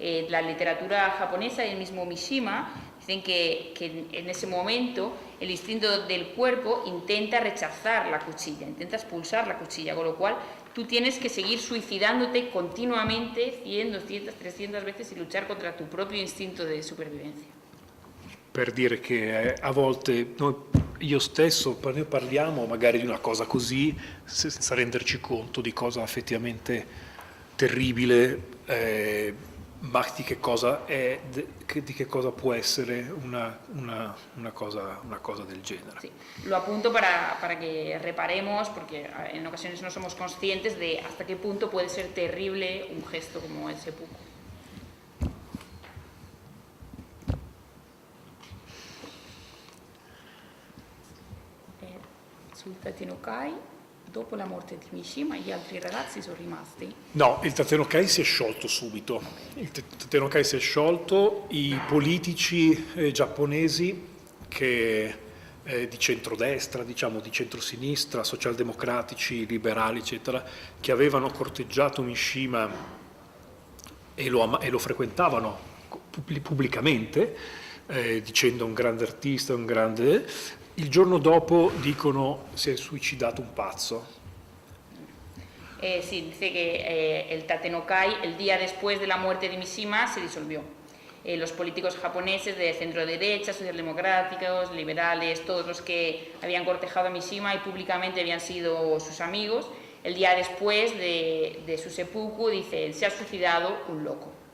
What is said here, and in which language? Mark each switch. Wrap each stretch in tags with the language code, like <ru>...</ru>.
<es>La literatura japonesa y el mismo Mishima dicen que en ese momento el instinto del cuerpo intenta rechazar la cuchilla, intenta expulsar la cuchilla, con lo cual tú tienes que seguir suicidándote continuamente 100, 200, 300 veces y luchar contra tu propio instinto de supervivencia.</es> <it>Per dire che a volte io stesso, noi parliamo magari di una cosa così senza renderci conto di cosa effettivamente terribile, ma di che cosa è, di che cosa può essere una cosa del genere.</it> <es>Sí. Lo apunto para que reparemos, porque en ocasiones no somos conscientes de hasta qué punto puede ser terrible un gesto como el seppuku.</es> <it>Sul Tatenokai, dopo la morte di Mishima, gli altri ragazzi sono rimasti? No, il Tatenokai si è sciolto subito. Il Tatenokai si è sciolto, i politici giapponesi che di centrodestra, diciamo di centrosinistra, socialdemocratici, liberali, eccetera, che avevano corteggiato Mishima e lo frequentavano pubblicamente, dicendo un grande artista, il giorno dopo dicono si è suicidato un pazzo.</it> <es>Sí, dice que el Tatenokai, el día después de la muerte de Mishima, se disolvió. Los políticos japoneses de centro derecha, socialdemocráticos, liberales, todos los que habían cortejado a Mishima y públicamente habían sido sus amigos, el día después de su seppuku dicen se ha suicidado un loco.</es>